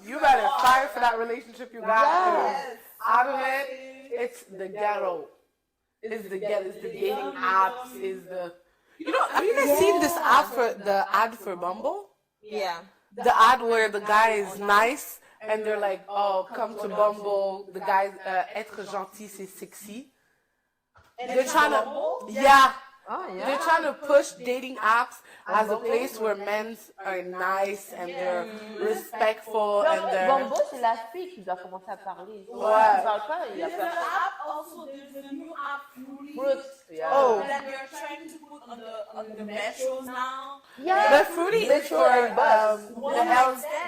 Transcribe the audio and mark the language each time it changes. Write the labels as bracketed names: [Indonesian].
[English] You better fight for that relationship you got. Out of it, it's the ghetto. It's the dating apps. Have you guys seen this ad for Bumble? Yeah. The ad where the guy is nice and they're like, oh, come to Bumble. The guy's [French] être gentil, c'est sexy. [English] They're trying to, they're trying to push dating apps as a place where men are nice and they're respectful and they're. [French] Bambo, c'est la fille qui doit commencer à parler. Ouais. Il parle pas, il y a [English] There's [French] pas. [English] an app also, there's a new app, Fruits, yeah. Oh. that we are trying to put on the metros now. The Fruity is for the health.